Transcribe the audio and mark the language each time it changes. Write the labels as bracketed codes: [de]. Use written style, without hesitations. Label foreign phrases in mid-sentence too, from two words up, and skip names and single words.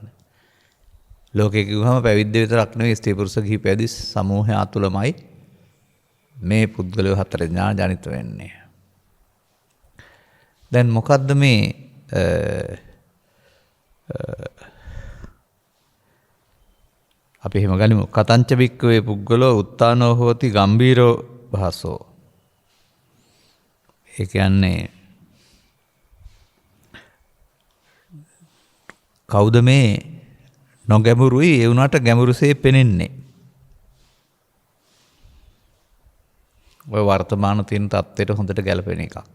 [si] ලෝකේ කිව්වම පැවිද්ද විතරක් නෙවෙයි, ස්ත්‍රී පුරුෂ ගිහි පැවිදි සමූහය තුළමයි මේ පුද්ගලයෝ 4 දෙනා ජනිත වෙන්නේ. දැන් මොකද්ද මේ අපි එහෙම ගනිමු. [pi] කතංච භික්ඛවේ පුද්ගලෝ උත්තානෝ හෝති ගම්බීරෝ භාසෝ. [si] ඒ කියන්නේ කවුද මේ නොගැඹුරුයි ඒ වුණාට ගැඹුරුසේ පෙනෙන්නේ? ඔය වර්තමාන තියෙන තත්ත්වයට හොඳට ගැලපෙන එකක්.